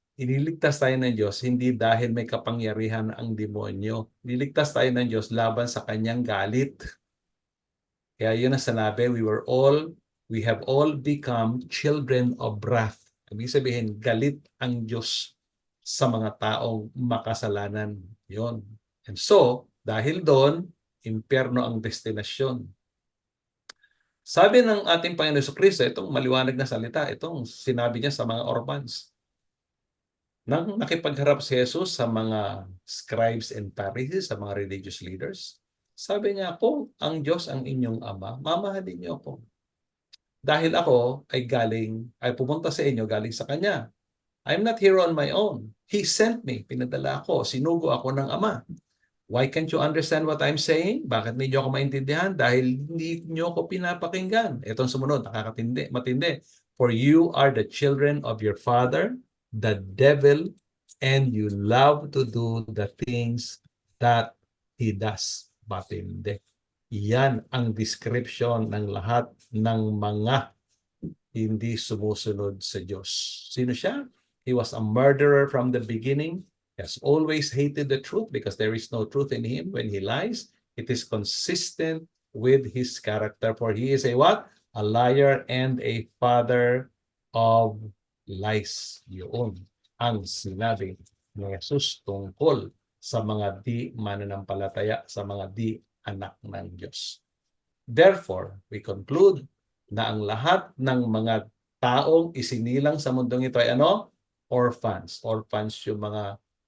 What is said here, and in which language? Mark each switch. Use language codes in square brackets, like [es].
[tl] Iniligtas tayo ng Diyos hindi dahil may kapangyarihan ang demonyo. Iniligtas tayo ng Diyos laban sa kanyang galit. Kaya yun ang sanabi, [en] we have all become children of wrath. [tl] Ibig sabihin, galit ang Diyos sa mga taong makasalanan. Yun. And so, dahil doon, impyerno ang destinasyon. Sabi ng ating Panginoon Jesucristo, itong maliwanag na salita, itong sinabi niya sa mga orphans. Nang nakipagharap si Jesus sa mga scribes and Pharisees, sa mga religious leaders, sabi niya, kung ang Diyos ang inyong ama, mamahalin niyo ako. Dahil ako ay pumunta sa inyo galing sa Kanya. [en] I'm not here on my own. He sent me. [tl] Pinadala ako. Sinugo ako ng Ama. [en] Why can't you understand what I'm saying? [tl] Bakit hindi ako maintindihan? Dahil hindi niyo ako pinapakinggan. Itong sumunod, matindi. [en] For you are the children of your father, the devil, and you love to do the things that he does. [tl] Matindi. Yan ang description ng lahat ng mga hindi sumusunod sa Diyos. Sino siya? [en] He was a murderer from the beginning. He has always hated the truth because there is no truth in him. When he lies, it is consistent with his character. For he is a what? A liar and a father of lies. [tl] Yun ang sinabi ni Jesus tungkol sa mga di mananampalataya, sa mga di anak ng Diyos. [en] Therefore, we conclude [tl] na ang lahat ng mga taong isinilang sa mundong ito ay ano? Orphans. Orphans yung mga